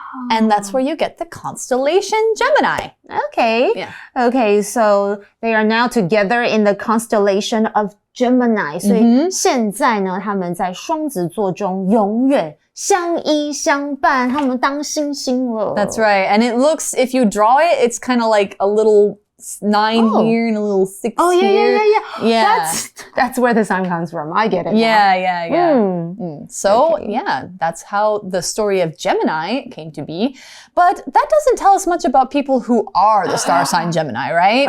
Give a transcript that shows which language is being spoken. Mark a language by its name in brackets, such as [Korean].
[English] And that's where you get the constellation Gemini. Okay. Yeah. Okay, so they are now together in the constellation of Gemini. [Chinese] 所以现在呢，他们在双子座中永远相依相伴，他们当星星了。 [English] That's right. And it looks, if you draw it, it's kind of like a little 9 here and a little 6 here. Yeah. That's where the sign comes from. I get it. Yeah. So, yeah, that's how the story of Gemini came to be. But that doesn't tell us much about people who are the star sign Gemini, right?